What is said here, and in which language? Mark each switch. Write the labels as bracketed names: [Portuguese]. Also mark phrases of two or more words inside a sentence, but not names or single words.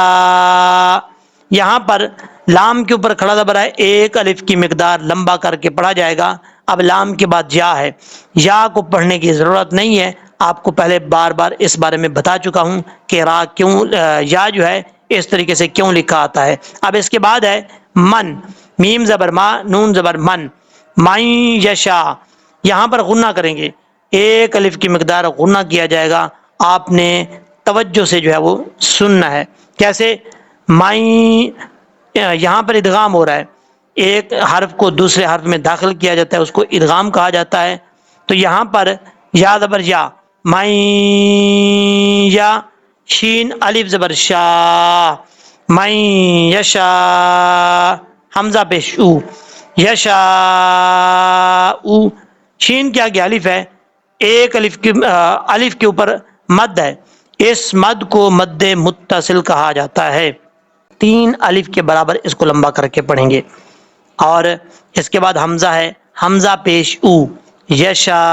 [Urdu] یہاں پر لام کے اوپر کھڑا زبر ہے، ایک الف کی مقدار لمبا کر کے پڑھا جائے گا. اب لام کے بعد یا ہے، یا کو پڑھنے کی ضرورت نہیں ہے. آپ کو پہلے بار بار اس بارے میں بتا چکا ہوں کہ را کیوں، یا جو ہے اس طریقے سے کیوں لکھا آتا ہے. اب اس کے بعد ہے من، میم زبر ما، نون زبر من. [Arabic] من یشا، [Urdu] یہاں پر غنہ کریں گے، ایک الف کی مقدار غنہ کیا جائے گا. آپ نے توجہ سے جو ہے وہ سننا ہے. کیسے؟ من، یہاں پر ادغام ہو رہا ہے، ایک حرف کو دوسرے حرف میں داخل کیا جاتا ہے، اس کو ادغام کہا جاتا ہے. تو یہاں پر یا زبر یا، من یا. شین الف زبر شا، [Arabic] من یشا، [Urdu] حمزہ پیش او. یشا، شین کیا گیا الف ہے، ایک الف کے اوپر مد ہے، اس مد کو مد متصل کہا جاتا ہے. 3 الف کے برابر اس کو لمبا کر کے پڑھیں گے. اور اس کے بعد حمزہ ہے، حمزہ پیش او، یشاء.